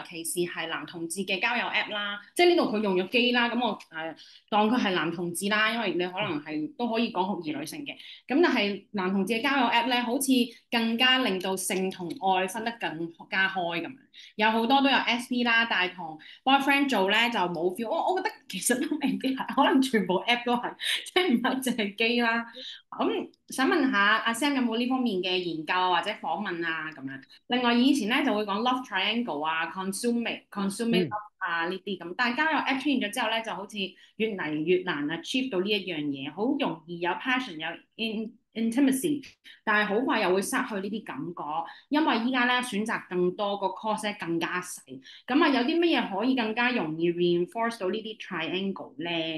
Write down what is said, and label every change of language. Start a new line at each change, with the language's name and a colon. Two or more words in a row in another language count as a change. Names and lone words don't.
Cantonese: 其是係男同志嘅交友 app 啦，即係呢度佢用咗基啦，咁我當佢係男同志啦，因為你可能係都可以講酷兒女性嘅，咁但係男同志嘅交友 app 咧，好似更加令到性同愛分得更加開咁樣，有好多都有 SP 啦，但係同 boyfriend 做咧就冇 feel，我覺得其實都未必係，可能全部 app 都係，即係唔係淨係基啦。咁想問下阿 Sam 有冇呢方面嘅研究或者訪問啊咁樣？另外以前咧就會講
English: love triangle
Cantonese: 啊、
English: consummate love
Cantonese: 啊呢啲咁，但係交友 app 出現咗之後咧，就好似越嚟越難 achieve 到呢一樣嘢，好容易有 passion 有 intimacy， 但係好快又會失去呢啲感覺，因為依家咧選擇更多，個 course 咧更加細。咁啊有啲乜嘢可以更加容易 reinforce 到呢啲 triangle 咧？